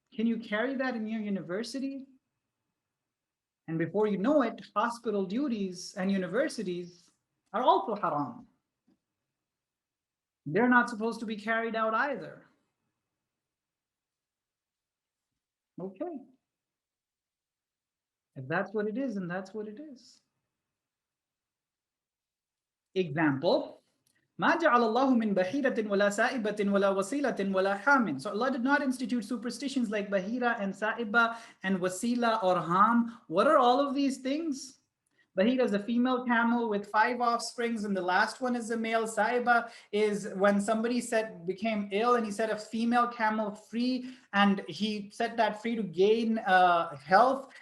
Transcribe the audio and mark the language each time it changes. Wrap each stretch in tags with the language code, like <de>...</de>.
<en>Can you carry that in your university? And before you know it, hospital duties and universities are also haram. They're not supposed to be carried out either. Okay. If that's what it is, and that's what it is.</en> <ar>Example, ما جعل الله من بحيرة ولا سائبة ولا وسيلة ولا حام.</ar> <en>So Allah did not institute superstitions like bahira and sa'iba and wasila or ham. What are all of these things? Bahira is a female camel with 5 offsprings, and the last one is a male. Saiba is when somebody became ill and he set a female camel free, and he set that free to gain health.</en>